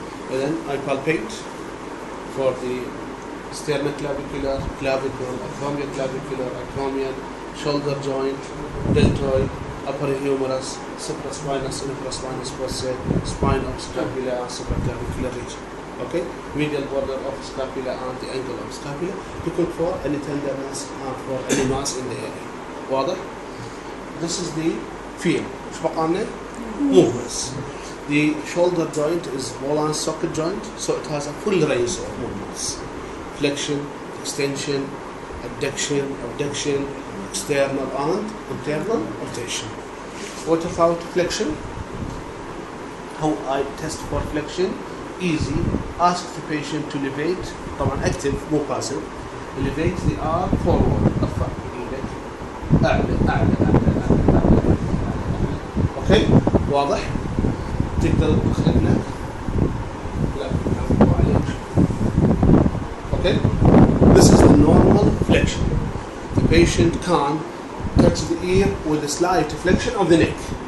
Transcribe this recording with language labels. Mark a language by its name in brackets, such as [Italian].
[English] And then I palpate for the sternoclavicular, clavicle, acromioclavicular, acromion, shoulder joint, deltoid, upper humerus, supraspinous, infraspinous fossa, spine of scapula, supraclavicular region. Okay, medial border of scapula and the angle of scapula, looking for any tenderness and for any mass in the area. [Arabic] واضح? [English] This is the feel. [Arabic] ايش بقى لنا؟ Movements. [English] The shoulder joint is ball and socket joint, so it has a full range of movements. Flexion, extension, adduction, abduction, external and internal rotation. What about flexion? How I test for flexion? Easy. Ask the patient to elevate. [Arabic] طبعا [English] active [Arabic] مو [English] passive. Elevate the arm forward. [Arabic] ارفع ايدك. اعلى اعلى اعلى اعلى اعلى. اوكي؟ واضح؟ تقدر تدخل هناك؟ لا مو عليك. [English] Okay? This is the normal flexion. The patient can touch the ear with a slight flexion of the neck.